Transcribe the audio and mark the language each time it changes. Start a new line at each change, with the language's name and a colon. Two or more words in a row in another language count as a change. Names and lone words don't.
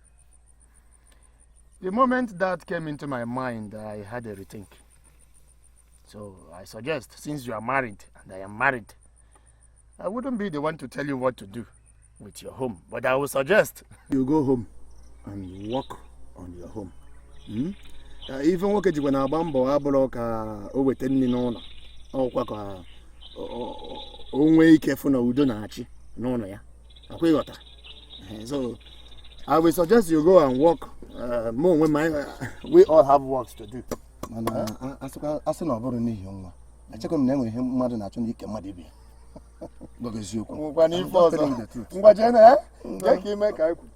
English: The moment that came into my mind, I had a rethink. So I suggest, since you are married and I am married, I wouldn't be the one to tell you what to do with your home, but I would suggest you go home and work on your home.
Igbo: Even nwoke jikwa na-agba mbọ abụrụ ka o weta nri n'ụlọ ọkwa ka o nwee ike fụ na udo na-achị n'ụlọ ya. Akwa ịghọta.
English: So I will suggest you go and work. We all have works to do.
Igbo: Mana asị na ọ bụrụ n'ihi nwa. Achọkwa m na enwere ihe mmadụ na-achọ n'ike mmadụ ibe ya. Gwa eziokwu. Ngwa n'ife ọzọ. Ngwa jee na jee ka ime ka ekwu.